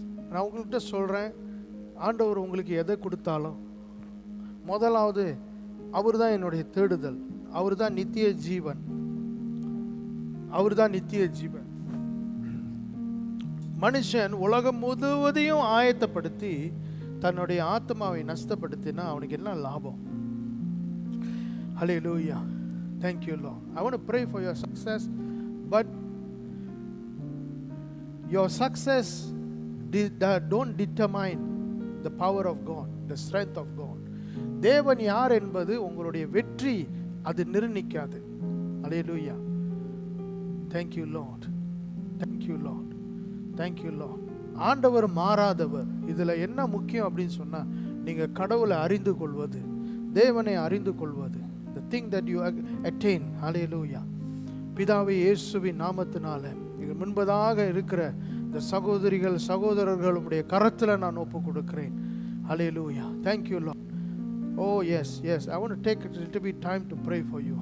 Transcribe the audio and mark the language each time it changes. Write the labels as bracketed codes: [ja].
[ta] நான் உங்கள்கிட்ட சொல்கிறேன், ஆண்டவர் உங்களுக்கு எதை கொடுத்தாலும் முதலாவது அவர் தான் என்னுடைய தேடுதல், அவர் தான் நித்திய ஜீவன், அவர் தான் நித்திய ஜீவன். மனுஷன் உலகம் முழுவதையும் ஆயத்தப்படுத்தி தன்னுடைய ஆத்மாவை நஷ்டப்படுத்தினா அவனுக்கு என்ன லாபம்? ஹல்லேலூயா. Thank you Lord. [en] I want to pray for your success, but your success don't determine the power of God, the strength of God. [ta] தேவன் யார் என்பது உங்களுடைய வெற்றி அது நிர்ணயிக்காது. ஹல்லேலூயா. Thank you Lord. Thank you Lord. Thank you Lord. ஆண்டவர் மாறாதவர். இதில் என்ன முக்கியம் அப்படின்னு சொன்னால், நீங்கள் கடவுளை அறிந்து கொள்வது, தேவனை அறிந்து கொள்வது. [en] The thing that you attain. Hallelujah. [ta] பிதாவே இயேசுவின் நாமத்தினால நீங்கள் முன்பதாக இருக்கிற இந்த சகோதரிகள் சகோதரர்களுடைய கரத்தில் நான் ஒப்பு கொடுக்கிறேன். [en] Hallelujah. Thank you Lord. Oh yes, yes. I want to take a little bit time to pray for you.